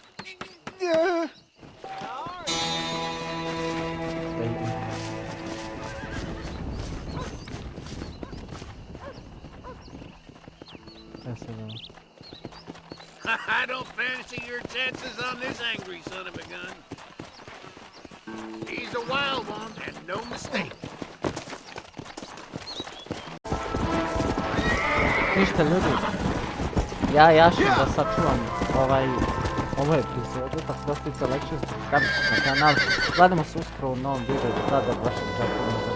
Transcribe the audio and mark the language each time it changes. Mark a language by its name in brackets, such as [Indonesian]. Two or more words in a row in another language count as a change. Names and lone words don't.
[English] I don't fancy your chances on this angry son of a gun. He's a wild one, and no mistake. [Serbian] Ništa ljudi, ja ću da sačuvam ovu epizodu, tako da ste se lekšili, subscribe na kanal. Gledamo se uskoro u novom videu, do tada vašeg